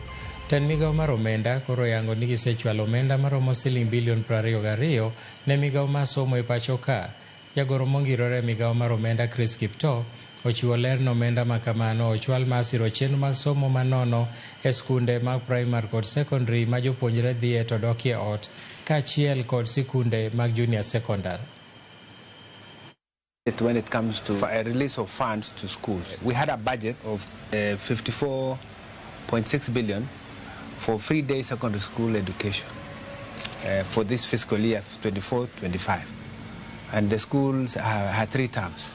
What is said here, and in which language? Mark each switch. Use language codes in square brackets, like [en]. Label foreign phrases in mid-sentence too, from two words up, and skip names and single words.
[luo] Ten migao mar omenda koro yango ni gisechwalo omenda maromo siling bilion 22 ne migao mar somo e pacho ka. Jagoro mongirore migao mar omenda Chris Kipto ochiwo ler no omenda makamano ochwal mar siro chenro mag somo manono e skunde mag primar kod sekondar ma jopuonjre dhie to dokie ot kaachiel kod skunde mag junior sekondar. [en] When it comes to a release of funds to schools, we had a budget of 54.6 billion for free-day secondary school education for this fiscal year 24-25, and the schools had 3 terms.